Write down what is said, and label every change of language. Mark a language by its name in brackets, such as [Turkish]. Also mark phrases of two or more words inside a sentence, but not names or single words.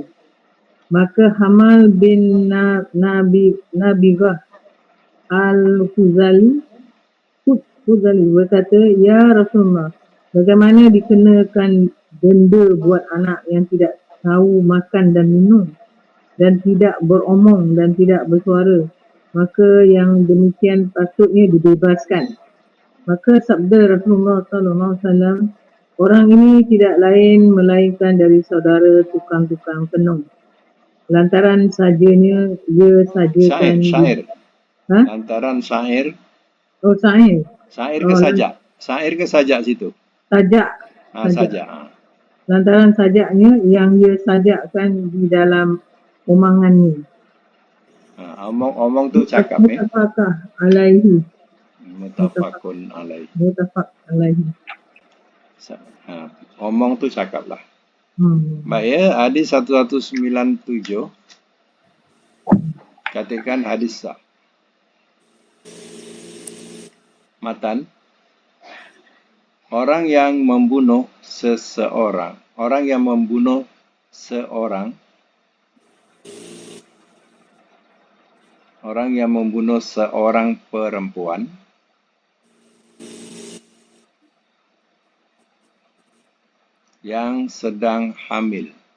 [Malay] Maka Hamal bin Nabigah Al-Huzali berkata, [Arabic] يا رسول الله, [Malay] bagaimana dikenakan denda buat anak yang tidak tahu makan dan minum dan tidak beromong dan tidak bersuara? Maka yang demikian patutnya dibebaskan. Maka sabda Rasulullah SAW, orang ini tidak lain melainkan dari saudara tukang-tukang tenung. Lantaran sajanya ia sajakan Syair. Lantaran syair. Oh, syair. Syair ke sajak? Syair ke sajak situ? Sajak. Sajak. Lantaran sajaknya yang ia sajakkan di dalam omongannya. Omong tu cakap [Arabic] متفق عليه. متفق عليه. متفق عليه. [Malay] Omong tu cakap lah. Baik ya, hadis 1197. Katakan hadis sah. Matan. Orang yang membunuh seorang perempuan yang sedang hamil,